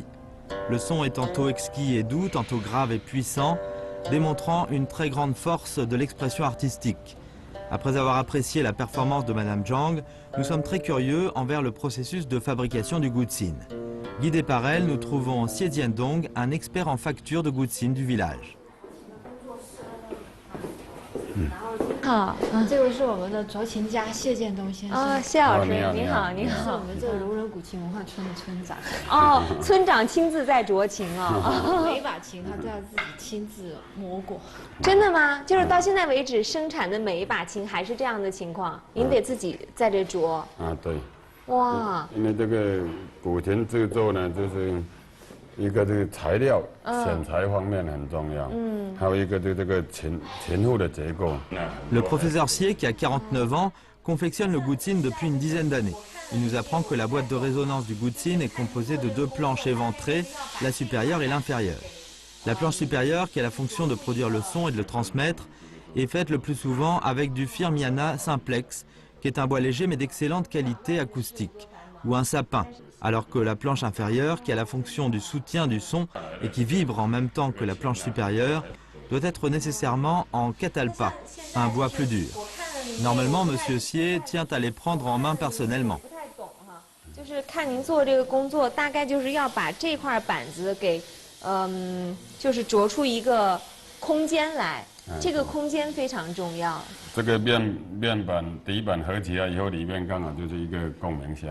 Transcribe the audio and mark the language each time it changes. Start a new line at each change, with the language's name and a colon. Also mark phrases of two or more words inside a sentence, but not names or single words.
French: Le son est tantôt exquis et doux, tantôt grave et puissant, démontrant une très grande force de l'expression artistique. Après avoir apprécié la performance de Madame Zhang, nous sommes très curieux envers le processus de fabrication du guzhine. Guidé par elle, nous trouvons Xie Jiandong, un expert en facture de guzhine du village.
Chinese: 好，这位是我们的斫琴家谢建东先生。谢老师，您好，您好。是我们这个如人古琴文化村的村长。村长亲自在斫琴每把琴他都要自己亲自磨过。真的吗？就是到现在为止生产的每一把琴还是这样的情况，您得自己在这斫。对。哇。因为这个古琴制作呢，就是一个这个材料选材方面很重要，还有一个这个琴腹的结构。
French: Le professeur Xie, qui a 49 ans, confectionne le guzhine depuis une dizaine d'années. Il nous apprend que la boîte de résonance du guzhine est composée de deux planches éventrées, la supérieure et l'inférieure. La planche supérieure, qui a la fonction de produire le son et de le transmettre, est faite le plus souvent avec du Firmiana simplex, qui est un bois léger mais d'excellente qualité acoustique, ou un sapin, alors que la planche inférieure, qui a la fonction du soutien du son et qui vibre en même temps que la planche supérieure, doit être nécessairement en catalpa, un bois plus dur. Normalement, Monsieur Xie tient à les prendre en main personnellement.
Chinese: 就是看您做这个工作，大概就是要把这块板子给，就是琢出一个空间来，这个空间非常重要。这个面板底板合起来以后，里面刚好就是一个共鸣箱。